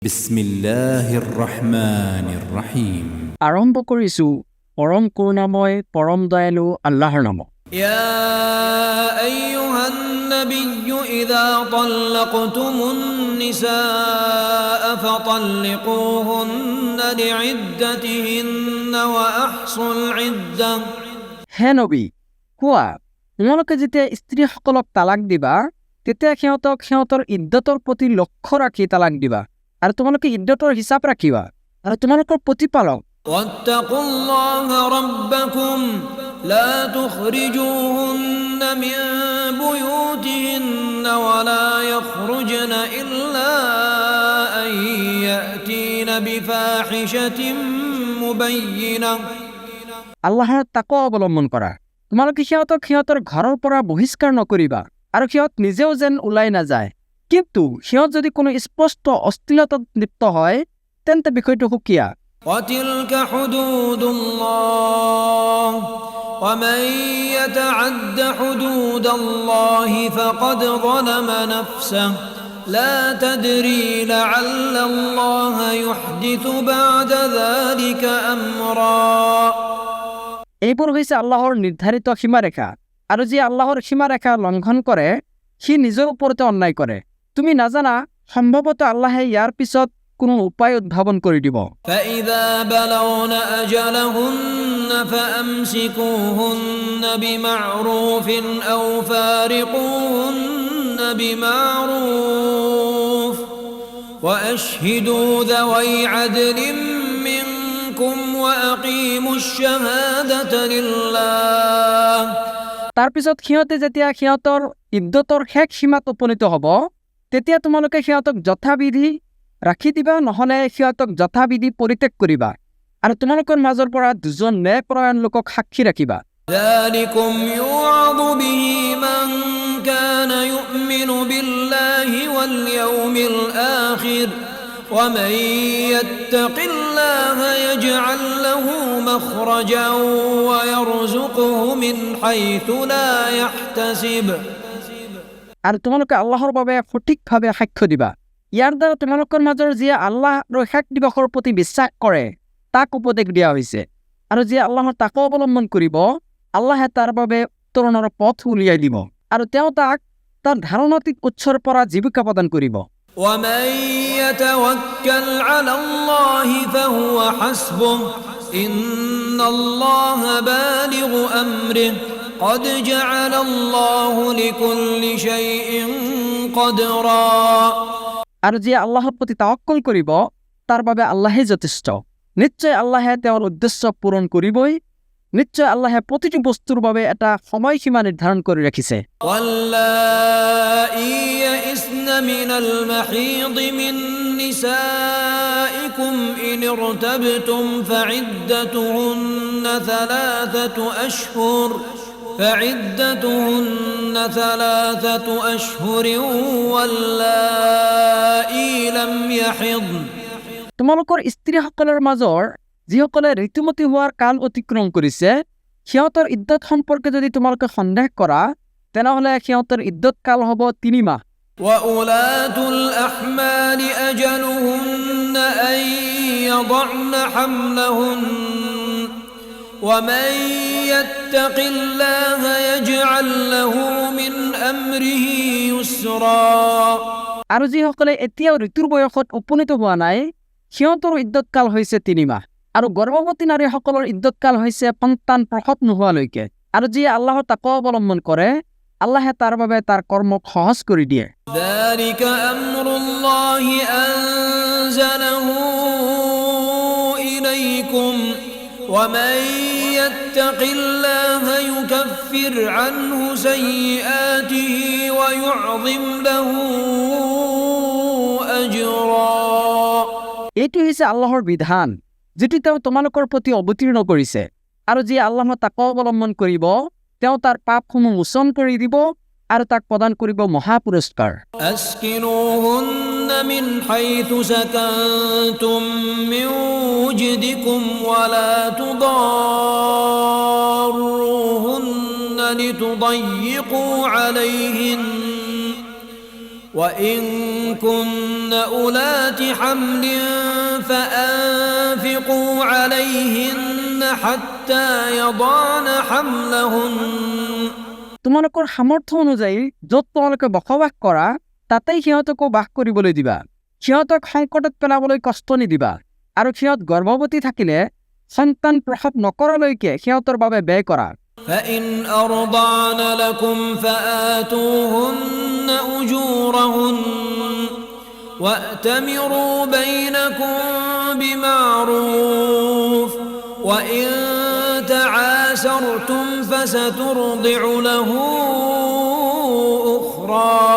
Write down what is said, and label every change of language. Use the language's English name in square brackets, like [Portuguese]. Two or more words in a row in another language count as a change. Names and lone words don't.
[Arabic] بسم الله الرحمن الرحيم. [Assamese] আৰম্ভ কৰিছো পৰম কৰুণাময় পৰম দয়ালু আল্লাহৰ নামত। [Arabic] يا أيها النبي إذا طلقتم النساء فطلقوهن لعدتهن وأحصوا العدة [Assamese] হে নবী, কোৱা, তোমালোকে যেতিয়া স্ত্ৰীসকলক তালাক দিবা তেতিয়া সিহঁতক সিহঁতৰ ইদ্দতৰ প্ৰতি লক্ষ্য ৰাখি তালাক দিবা আৰু তোমালোকে ইদ্দতৰ হিচাপ ৰাখিবা আৰু তোমালোকৰ প্ৰতিপালক [Arabic] واتقوا الله ربكم لا تخرجوهن من بيوتهن ولا يخرجن إلا أن يأتين بفاحشة مبينة [Assamese] আল্লাহৰ তাকৱা অৱলম্বন কৰা। তোমালোকে সিহঁতক সিহঁতৰ ঘৰৰ পৰা বহিষ্কাৰ নকৰিবা আৰু সিহঁত নিজেও যেন ওলাই নাযায়, কিন্তু সিহঁত যদি কোনো স্পষ্ট অশ্লীলতাত লিপ্ত হয় তেন্তে বিষয়টো সুকীয়া। [Arabic] وتلك حدود الله ومن يتعد حدود الله فقد ظلم نفسه لا تدري لعل الله يحدث بعد ذلك أمرا [Assamese] এইবোৰ হৈছে আল্লাহৰ নিৰ্ধাৰিত সীমাৰেখা, আৰু যি আল্লাহৰ সীমাৰেখা লংঘন কৰে সি নিজৰ ওপৰতে অন্যায় কৰে। তুমি নাজানা, সম্ভৱতঃ আল্লাহে ইয়াৰ পিছত কোনো উপায় উদ্ভাৱন কৰি দিব। [Arabic] فإذا بلغن أجلهن فأمسكوهن بمعروف أو فارقوهن بمعروف وأشهدوا ذوي عدل منكم وأقيموا الشهادة لله [Assamese] তাৰ পিছত সিহঁতে যেতিয়া সিহঁতৰ ইদ্দতৰ শেষ সীমাত উপনীত হ'ব তেতিয়া তোমালোকে সিহঁতক যথাবিধি ৰাখি দিবা, নহ'লে সিহঁতক যথাবিধি পৰিত্যাগ কৰিবা আৰু তোমালোকৰ মাজৰ পৰা দুজন ন্যায়পৰায়ণ লোকক সাক্ষী ৰাখিবা। [Arabic] ذلكم يوعظ به من كان يؤمن بالله واليوم الآخر ومن يتق الله يجعل له مخرجا ويرزقه من حيث لا يحتسب [Assamese] আৰু তোমালোকে আল্লাহৰ বাবে সঠিকভাৱে সাক্ষ্য দিবা। ইয়াৰ দ্বাৰা তোমালোকৰ মাজৰ যিয়ে আল্লাহ আৰু শেষ দিৱসৰ প্ৰতি বিশ্বাস কৰে তাক উপদেশ দিয়া হৈছে, আৰু যিয়ে আল্লাহৰ তাকৱা অৱলম্বন কৰিব আল্লাহে তাৰ বাবে উত্তৰণৰ পথ উলিয়াই দিব আৰু তেওঁ তাক তাৰ ধাৰণাতীত উৎসৰ পৰা জীৱিকা প্ৰদান কৰিব। [Arabic] ومن يتوكل على الله فهو حسبه إن الله بالغ أمره قد جعل الله لكل شيء قدرا [Assamese] আৰু যিয়ে আল্লাহৰ প্ৰতি তাৱাক্কুল কৰিব তাৰ বাবে আল্লাহে যথেষ্ট। নিশ্চয় আল্লাহে তেওঁৰ উদ্দেশ্য পূৰণ কৰিবই। নিশ্চয় আল্লাহে প্ৰতিটো বস্তুৰ বাবে এটা সময়সীমা নিৰ্ধাৰণ কৰি ৰাখিছে। [Arabic] واللائي يئسن من المحيض من نسائكم إن ارتبتم فعدتهن ثلاثة أشهر واللائي لم يحضن [Assamese] তোমালোকৰ স্ত্ৰীসকলৰ মাজৰ যিসকলে ঋতুমতী হোৱাৰ কাল অতিক্ৰম কৰিছে সিহঁতৰ ইদ্দত সম্পৰ্কে যদি তোমালোকে সন্দেহ কৰা তেনেহ'লে সিহঁতৰ ইদ্দত কাল হ'ব 3 মাহ। [Arabic] وأولاة الأحمال أجلهن أن يضعن حملهن ومن يتق الله يجعل له من أمره يسرا [Assamese] আৰু যিসকলে এতিয়াও ঋতুৰ বয়সত উপনীত হোৱা নাই সিহঁতৰ ইদ্দত কাল হৈছে 3 মাহ, আৰু গৰ্ভৱতী নাৰীসকলৰ ইদ্দত কাল হৈছে সন্তান প্ৰসৱ নোহোৱালৈকে। আৰু যিয়ে আল্লাহৰ তাকৱা অৱলম্বন কৰে আল্লাহে তাৰ বাবে তাৰ কৰ্মক সহজ কৰি দিয়ে। [Arabic] ذلك أمر الله أنزله إليكم ومن يتق الله يكفر عنه سيئاته ويعظم له أجرا [Assamese] এইটো হৈছে আল্লাহৰ বিধান যিটো তেওঁ তোমালোকৰ প্ৰতি অৱতীৰ্ণ কৰিছে, আৰু যিয়ে আল্লাহৰ তাকৱা অৱলম্বন কৰিব তেওঁ তাৰ পাপসমূহ মোচন কৰি দিব আৰু তাক প্ৰদান কৰিব মহা পুৰস্কাৰ। [Arabic] أسكنوهن من حيث سكنتم من وجدكم ولا تضاروهن لتضيقوا عليهن وإن كن أولات حمل فأنفقوا عليهن حتى يضعن حملهن [Assamese] তোমালোকৰ সামৰ্থ্য অনুযায়ী য'ত তোমালোকে বসবাস কৰা তাতেই সিহঁতকো বাস কৰিবলৈ দিবা। সিহঁতক সংকটত পেলাবলৈ কষ্ট নিদিবা আৰু সিহঁত গৰ্ভৱতী থাকিলে সন্তান প্ৰসৱ নকৰালৈকে সিহঁতৰ বাবে ব্যয় কৰা। [Arabic] فإن أرضعن لكم فآتوهن أجورهن وأتمروا بينكم بمعروف وإن تعاسرتم فسترضع له أخرى